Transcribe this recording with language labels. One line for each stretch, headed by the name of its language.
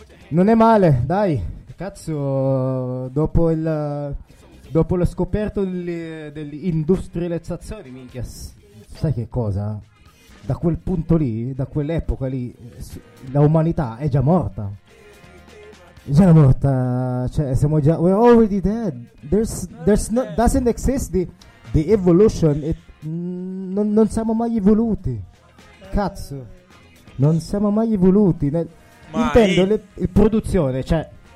Italian: Non è male, dai. Cazzo, dopo la scoperta dell'industrializzazione, minchia, sai che cosa? Da quel punto lì, da quell'epoca lì, la umanità è già morta. Già morta, cioè siamo già...
English: we're already dead. Doesn't exist the evolution.
Italian: Non siamo mai evoluti. Cazzo, non siamo mai evoluti. Intendo la produzione, cioè...